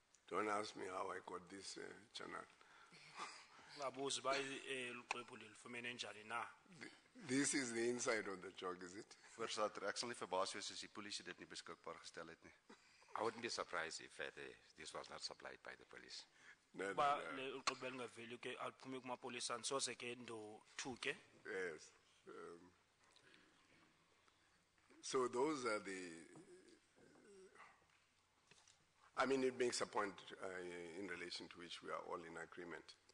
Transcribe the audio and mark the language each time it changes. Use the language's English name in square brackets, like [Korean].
[English] Don't ask me how I got this channel. [Xhosa] Ngabuzi ba luqephu lifumene njani na. [English] This is the inside of the joke, is it? [Afrikaans] Voorsitter, ek sal nie verbaas wees as die polisie dit nie beskikbaar gestel het nie. [English] I wouldn't be surprised if this was not supplied by the police. No, [Xhosa] Ba le uqephu belingaveli ke aliphume kumapolisa nsoze ke ndothuke. [English] Yes. So those are I mean, it makes a point in relation to which we are all in agreement.